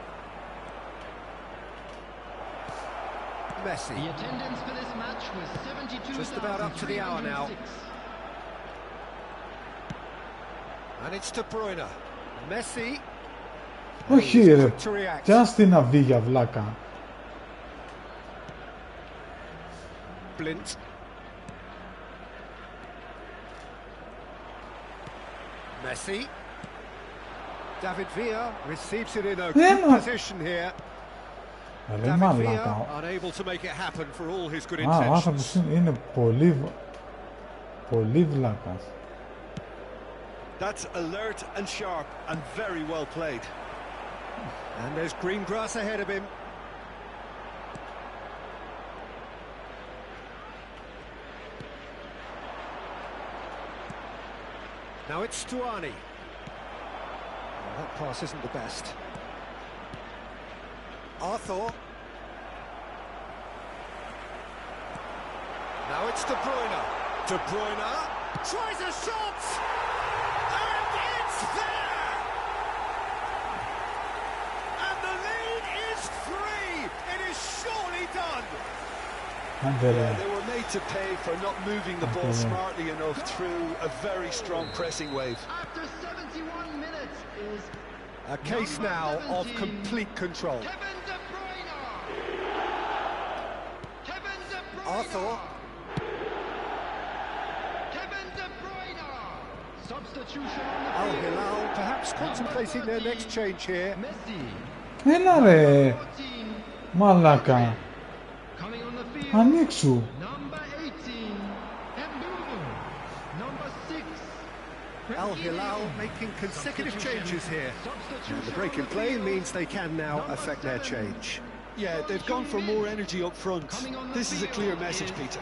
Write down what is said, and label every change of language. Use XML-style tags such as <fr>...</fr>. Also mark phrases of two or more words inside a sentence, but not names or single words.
<en>Messi. The attendance for this match was 72,306. Just about up to the hour now. And it's De Bruyne. Messi.</en> <el>Όχι</el> <en>He's</en> <el>ρε.</el> <en>quick to react.</en> <el>Τι άστι να βγει για βλάκα.</el> <en>Blint. Messi. David Villa receives it in a good position here.</en> <el>Ρε</el> <en>David</en> <el>μαλάκα.</el> <en>Villa unable to make it happen for all his good</en> <el>Α, ο</el> <en>intentions.</en> <el>άνθρωπος είναι πολύ βλάκας.</el> <en>That's alert and sharp and very well played. And there's green grass ahead of him. Now it's Stuani. Well, that pass isn't the best. Arthur. Now it's De Bruyne. De Bruyne tries a shot! And it's there! And the lead is 3! It is surely done!</en> <el>Άντε ρε.</el> <en>They were made to pay for not moving the ball smartly enough through a very strong pressing wave. After 71 minutes is A case now of complete control. Kevin De Bruyne. Kevin De Bruyne. Arthur. Kevin De Bruyne. Substitution on the Al field. Hilal perhaps contemplating their next change here. Messi.</en> <el>Έλα ρε. 14. Μαλάκα. Ανοίξου.</el> <en>Number 18, Mbulu. Number 6. Al Hilal making consecutive changes here. And the break in play means they can now affect their change. Yeah, they've gone for more energy up front. This is a clear message, Peter.</en>